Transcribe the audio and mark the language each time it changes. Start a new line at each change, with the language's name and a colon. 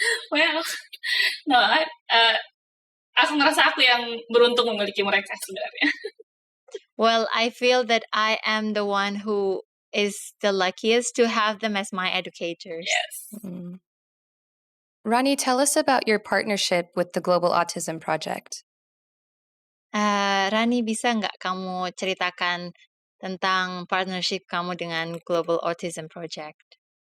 English: Well, no,
Indonesian: aku ngerasa aku yang beruntung memiliki mereka sebenarnya.
English: Well, I feel that I am the one who is the luckiest to have them as my educators. Yes. Mm-hmm. Rani, tell us about your partnership with the Global Autism Project.
Indonesian: Rani, bisa nggak kamu ceritakan tentang partnership kamu dengan Global Autism Project?